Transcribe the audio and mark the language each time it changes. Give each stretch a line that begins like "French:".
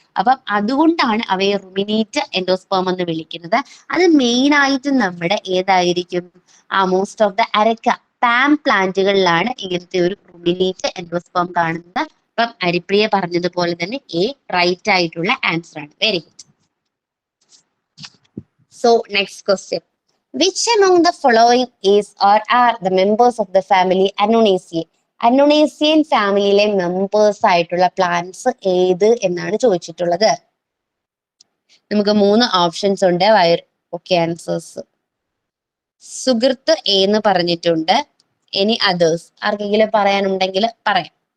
Malayalam: അപ്പം അതുകൊണ്ടാണ് അവയെ റുമിനേറ്റ് എൻഡോസ്പേം എന്ന് വിളിക്കുന്നത്. അത് മെയിൻ ആയിട്ട് നമ്മുടെ ഏതായിരിക്കും, മോസ്റ്റ് ഓഫ് ദ അരക്ക പാം പ്ലാന്റുകളിലാണ് ഇങ്ങനത്തെ ഒരു റുമിനേറ്റ് എൻഡോസ്പേം കാണുന്നത്. അപ്പം അരിപ്രിയ പറഞ്ഞതുപോലെ തന്നെ എ റൈറ്റ് ആയിട്ടുള്ള ആൻസർ ആണ്.
English: Very good. So next question, which among the following is or are the members of the family Annonaceae?
Malayalam: അന്നോണേസിയൻ ഫാമിലിയിലെ മെമ്പേഴ്സ് ആയിട്ടുള്ള പ്ലാന്റ്സ് ഏത് എന്നാണ് ചോദിച്ചിട്ടുള്ളത്. നമുക്ക് 3 ഓപ്ഷൻസ് ഉണ്ട്. ഓക്കെ, ആൻസേഴ്സ് സുഹൃത്ത് എ എന്ന് പറഞ്ഞിട്ടുണ്ട്. ഇനി അതേഴ്സ് ആർക്കെങ്കിലും പറയാനുണ്ടെങ്കിൽ പറയാം.